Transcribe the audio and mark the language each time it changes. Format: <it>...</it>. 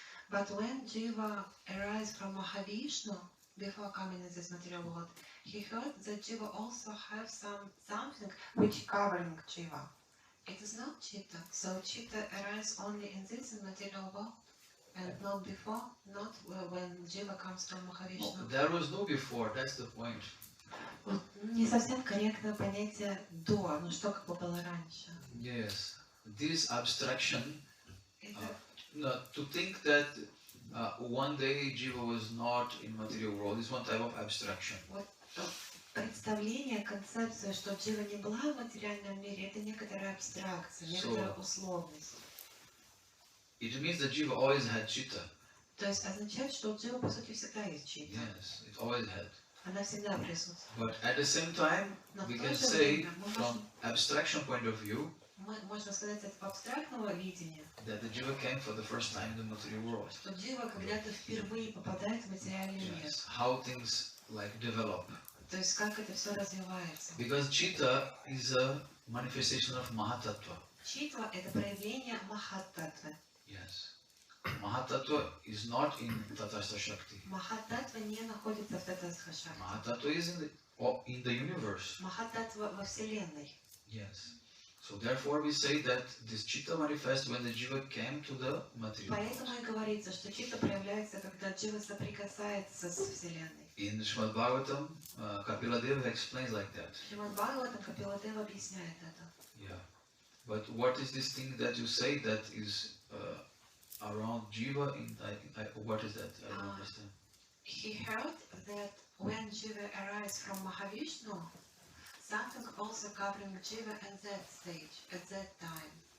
<en>But when Jiva arise from Mahavishnu, before coming in this material world, he heard that Jiva also have something which covering Jiva. It is not Chitta. So Chitta arise only in this material world and not before, not when Jiva comes from Mahavishnu. No, there was no before, that's the point.</en> <ru>Не совсем корректное понятие до, но что как бы было раньше.</ru> <en>Yes, this abstraction,</en> <ru>Это</ru> <en>to think that one day Jiva was not in material world is one type of abstraction.</en> <ru>вот представление, концепция, что Джива не была в материальном мире, это некоторая абстракция, некоторая условность.</ru> <en>It means that Jiva always had Chitta.</en> <ru>То есть означает, что у Джива по сути всегда есть Чита.</ru> <en>Yes, it always had.</en> <ru>Она всегда присутствует.</ru> <en>But at the same time,</en> <ru>Но</ru> <en>we</en> <ru>в</ru> <en>can</en> <ru>то же</ru> <en>say,</en> <ru>время мы</ru> <en>from abstraction point of view,</en> <ru>можно сказать от абстрактного видения,</ru> <en>that the Jiva came for the first time in the material world.</en> <ru>что Джива когда-то впервые попадает в материальный мир.</ru> <en>Yes, how things like develop.</en> <ru>То есть как это все развивается.</ru> <en>Because Chitta is a manifestation of Mahatattva.</en> <ru>Читва — это проявление Махаттатвы.</ru> <en>Yes. Mahatattva is not in Tatastha Shakti.</en> <ru>Махаттатва не находится в Татастха-шакти.</ru> <en>Mahatattva is in the universe.</en> <ru>Махаттатва во Вселенной.</ru> <en>Yes. So therefore we say that this Chitta manifests when the Jiva came to the material world.</en> <ru>Поэтому и говорится, что чита проявляется, когда Джива соприкасается с Вселенной.</ru> <en>In Srimad Bhagavatam, Kapila Deva explains like that.</en> <ru>Шримад Бхагаватам Капиладева объясняет это.</ru> <en>Yeah. But what is this thing that you say that is around Jiva? What is that? I don't understand. He heard that when Jiva arises from Mahavishnu, something also covering Jiva at that stage, at that time.</en>